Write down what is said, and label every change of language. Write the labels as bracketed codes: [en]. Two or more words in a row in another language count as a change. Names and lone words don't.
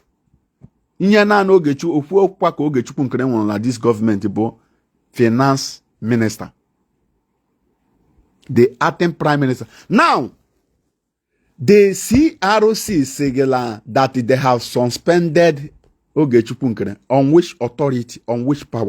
[ig] Ihe naanị okwu okwa ka Ogechukwu nkere nwere na [en] this government [ig] bụ [en] finance minister, the acting prime minister. Now the CRC sigala that they have suspended Ogechukwu nkere on which authority, on which power?